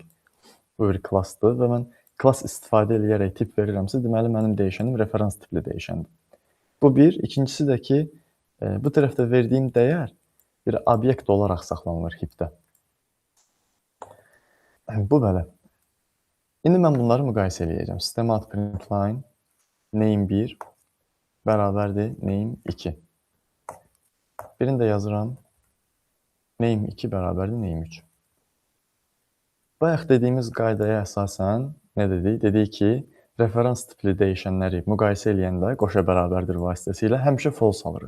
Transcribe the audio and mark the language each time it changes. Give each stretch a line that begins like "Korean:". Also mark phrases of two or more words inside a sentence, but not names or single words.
Azerbaijani: Bu bir klassdır və mən klass istifadə eləyərək tip verirəmsə, deməli mənim dəyişənim referans tipli dəyişəndir. Bu bir. İkincisi də ki, bu tərəfdə verdiyim dəyər bir obyekt olaraq saxlanılır heapdə. Bu belə. İndi mən bunları müqayisə eləyəcəm. System.println name1 bərabərdir name2. Birini də yazıram. Name2 bərabərdir name3. Bayaq dediyimiz qaydaya əsasən nə dedik? Dedik ki, referans tipli dəyişənləri müqayisə eləyəndə qoşa bərabərdir vasitəsilə həmişə false alırıq.